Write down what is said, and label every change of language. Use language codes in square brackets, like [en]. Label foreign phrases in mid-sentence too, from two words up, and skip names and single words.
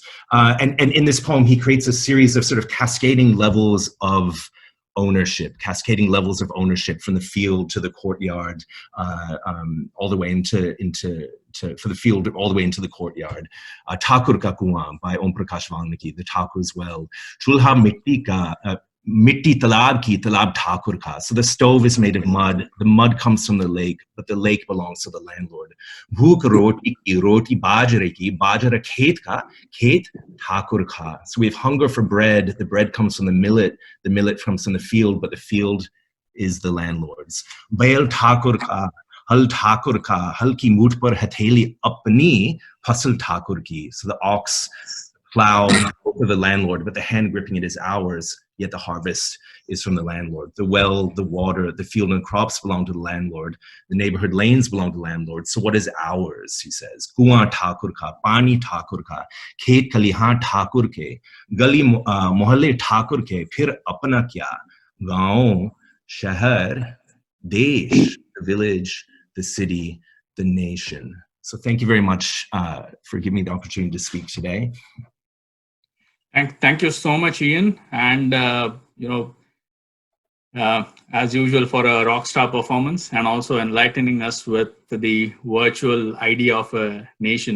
[en] And in this poem, he creates a series of sort of cascading levels of ownership from the field to the courtyard, all the way into for the field all the way into the courtyard. Thakur ka kuan by Om Prakash Valmiki, the Thakur's well. [hi] चूल्हा मिट्टी तालाब की, तालाब ठाकुर का. [en] So the stove is made of mud. The mud comes from the lake, but the lake belongs to the landlord. [hi] भूख रोटी की, रोटी बाजरे की, बाजरा खेत का, खेत ठाकुर का. [en] So we have hunger for bread. The bread comes from the millet comes from the field, but the field is the landlord's. [hi] बैल ठाकुर का, हल ठाकुर का, हल की मूठ पर हथेली अपनी, फ़सल ठाकुर की. [en] So the ox plow for the landlord, but the hand gripping it is ours, yet the harvest is from the landlord. The well, the water, the field and crops belong to the landlord. The neighborhood lanes belong to the landlord. So what is ours, he says? [hi] कुआँ ठाकुर का, पानी ठाकुर का, खेत खलिहान ठाकुर के, गली मोहल्ले ठाकुर के, फिर अपना क्या, गाँव, शहर, देश, [en] the village, the city, the nation. So thank you very much for giving me the opportunity to speak today. Thank you so much, Ian. And, as usual, for a rock star performance and also enlightening us with the virtual idea of a nation.